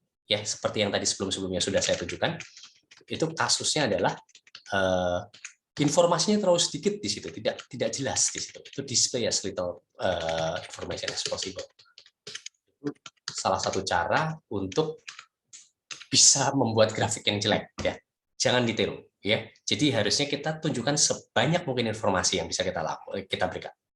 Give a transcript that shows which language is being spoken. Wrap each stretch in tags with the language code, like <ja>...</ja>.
<id>Ya, seperti yang tadi sebelum-sebelumnya sudah saya tunjukkan, itu kasusnya adalah informasinya terlalu sedikit di situ, tidak jelas di situ.</id> <en>Itu display as little information as possible.</en> <id>Itu salah satu cara untuk bisa membuat grafik yang jelek ya. Jangan ditiru ya. Jadi harusnya kita tunjukkan sebanyak mungkin informasi yang bisa kita berikan.</id>